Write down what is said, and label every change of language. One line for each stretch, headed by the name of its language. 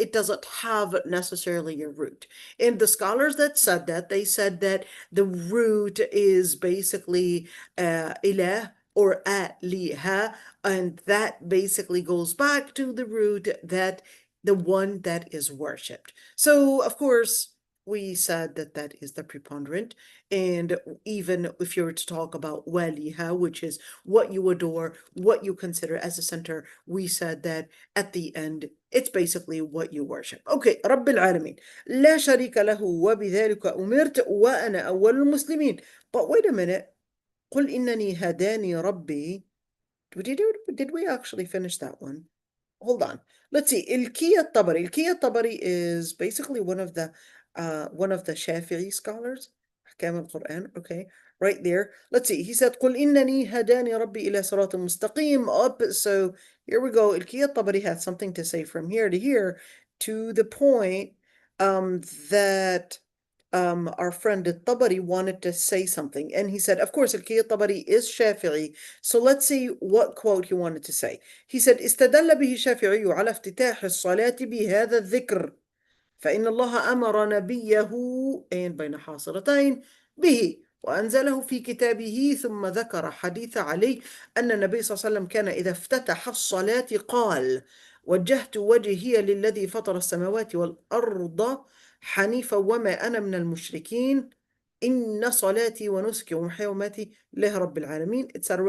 English: It doesn't have necessarily a root. And the scholars that said that, they said that the root is basically ilah or aliha, and that basically goes back to the root, that the one that is worshipped. So of course we said that that is the preponderant, and even if you were to talk about waliha, which is what you adore, what you consider as a center, we said that at the end it's basically what you worship.
Arabic: Okay, رب العالمين لا شريك له وبذلك أمرت وأنا أول المسلمين.
English: But wait a minute,
Arabic: قل إنني هداني ربي.
English: Did we actually finish that one? Hold on. Let's see. الكي الطبري is basically one of the Shafi'i scholars. أحكام القرآن. Okay, right there. Let's see. He said
Arabic: قل إنني هداني ربي إلى صراط مستقيم.
English: Up. So here we go. الكي الطبري has something to say from here to here, to the point that our friend al-Tabari wanted to say something, and he said, of course, al-Tabari is Shafi'i, so let's see what quote he wanted to say.
Arabic: He said, استدل به الشافعي على افتتاح الصلاة بهذا الذكر فإن الله أمر نبيه بين حاصرتين به وأنزله في كتابه، ثم ذكر حديث علي أن النبي صلى الله عليه وسلم كان إذا افتتح الصلاة قال وجهت وجهي للذي فطر السماوات والأرض حنيفا وما أنا من المشركين إن صلاتي ونسكي ومحياي ومماتي لله رب العالمين etc.